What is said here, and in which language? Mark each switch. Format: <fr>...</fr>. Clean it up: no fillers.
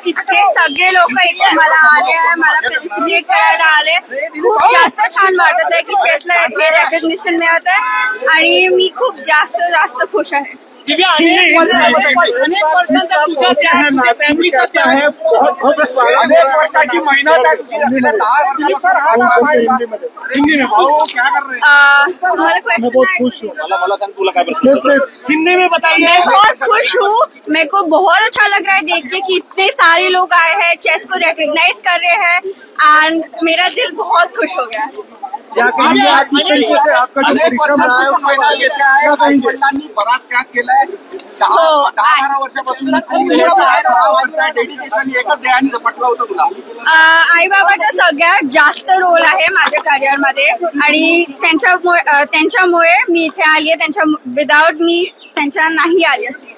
<mr>तितके सगळे लोक इथे मला आले आहे, मला फेलिसिटेट करायला आले. खूप जास्त छान वाटत आहे की चेसला इतके रेकग्निशन मिळत आहे आणि मी खूप जास्त खुश आहे. अनेक वर्षांचा तुझा त्या तुझ्या फॅमिलीचा आहे, अनेक वर्षाची मेहनत आहे तुझी.</mr> <hi>हिंदी में भाऊ क्या कर रहे हैं? मैं बहुत खुश हूँ.</hi> <mr>मला सांग तुला काय प्रश्न.</mr> <hi>हिंदी में बताइए. मैं बहुत खुश हूँ. मेरे को बहुत अच्छा लग रहा है देख के कि इतने सारे लोग आए हैं, चेस को रिकॉग्नाइज कर रहे हैं एंड मेरा दिल बहुत खुश हो गया. क्या कहेंगे आज इस तरीके से आपका जो परिश्रम रहा है उसके बारे में क्या कहेंगे?</hi> <mr>बराच त्याग केलाय. 10-12 वर्षापासून डेडिकेशन एकच ध्येयाने झपटलं होतं तुला. आई बाबाचा सगळ्यात जास्त रोल आहे माझ्या करिअरमध्ये आणि त्यांच्यामुळे मी इथे आली आहे. विदाउट मी त्यांच्या नाही आली असती.</mr>